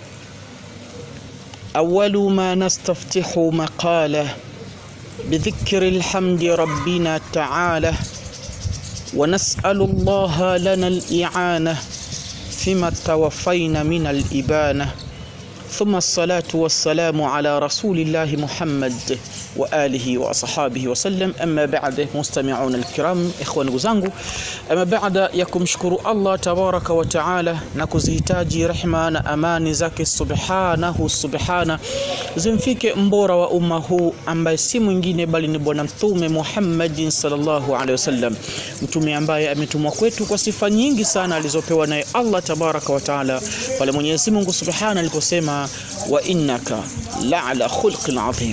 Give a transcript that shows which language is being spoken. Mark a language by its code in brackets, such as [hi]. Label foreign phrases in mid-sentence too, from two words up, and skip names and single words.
[ar] أول ما نستفتح مقاله بذكر الحمد ربنا تعالى، ونسأل الله لنا الإعانة فيما توفينا من الإبانة، ثم الصلاة والسلام على رسول الله محمد وآله وأصحابه وسلم. أما بعد، مستمعون الكرام، إخوان [sw] zangu, [ar] أما بعد [sw] ya kumshukuru [ar] الله تبارك وتعالى [sw] na kuzihitaji rehma na amani zake subhana zimfike mbora wa umma huu ambaye si mwingine bali ni bwana mtume Muhammad [ar] صلى الله عليه وسلم, [sw] mtume ambaye ametumwa kwetu kwa sifa nyingi sana alizopewa naye [ar] الله تبارك وتعالى [sw] pale Mwenyezi Mungu subhana aliposema [ar] وإنك لعلى خلق عظيم.